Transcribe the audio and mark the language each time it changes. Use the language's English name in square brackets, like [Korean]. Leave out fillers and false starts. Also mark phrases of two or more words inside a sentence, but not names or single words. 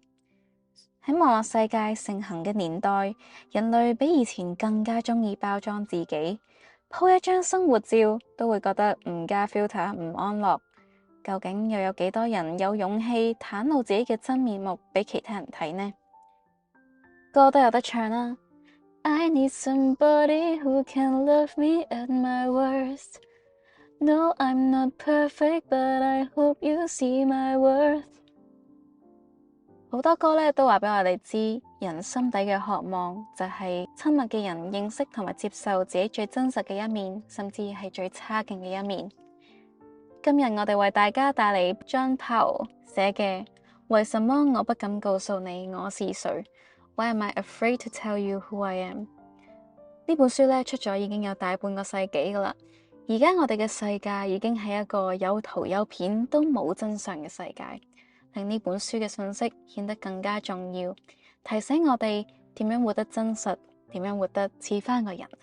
[Cantonese] 喺網絡世界盛行嘅年代，人類比以前更加鍾意包裝自己，鋪一張生活照都會覺得唔加 filter 唔安樂。究竟又有幾多人有勇氣袒露自己嘅真面目俾其他人睇呢？歌都有得唱啦。 [English] I need somebody who can love me at my worst. No, I'm not perfect, but I hope you see my worth. [Cantonese] 好多歌咧都話俾我哋知，人心底嘅渴望就係親密嘅人認識同埋接受自己最真實嘅一面，甚至係最差勁嘅一面。今日我哋為大家帶嚟 John Powell 寫嘅《為什麼我不敢告訴你我是誰？ Why am I afraid to tell you who I am？》呢本書咧出咗已經有大半個世紀噶啦，而家我哋嘅世界已經係一個有圖有片都冇真相嘅世界，令呢本書嘅信息顯得更加重要，提醒我哋點樣活得真實，點樣活得似返個人。